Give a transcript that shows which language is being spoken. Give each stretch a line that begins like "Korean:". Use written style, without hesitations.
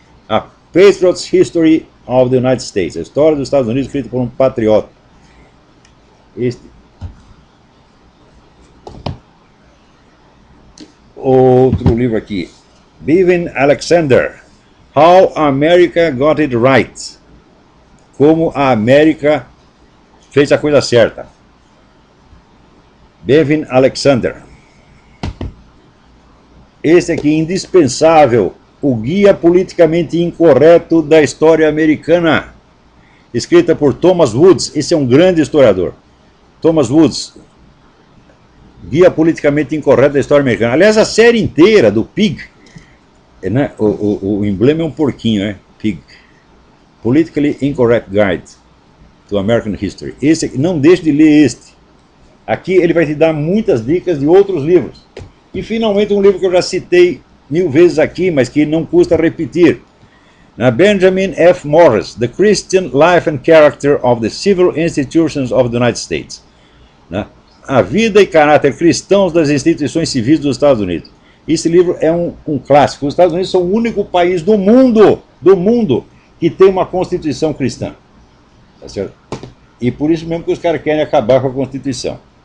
English: A Patriot's History of the United States.
Portuguese: A história dos Estados Unidos escrita por um patriota. Este. Outro livro aqui. Bevan Alexander.
English: How America Got It Right.
Portuguese: Como a América fez a coisa certa. Bevan Alexander. Esse aqui, indispensável, o Guia Politicamente Incorreto da História Americana, escrita por Thomas Woods. Esse é um grande historiador. Thomas Woods, Guia Politicamente Incorreto da História Americana. Aliás, a série inteira do Pig, né? O emblema é um porquinho, né? Pig.
English: Politically Incorrect Guide to American History.
Portuguese: Esse, não deixe de ler este. Aqui ele vai te dar muitas dicas de outros livros. E finalmente um livro que eu já citei 1000 vezes aqui, mas que não custa repetir. Benjamin F.
English: Morris, The Christian Life and Character of the Civil Institutions of the United States.
Portuguese: A vida e caráter cristãos das instituições civis dos Estados Unidos. Esse livro é um clássico. Os Estados Unidos são o único país do mundo que tem uma constituição cristã. Tá certo? E por isso mesmo que os caras querem acabar com a Constituição.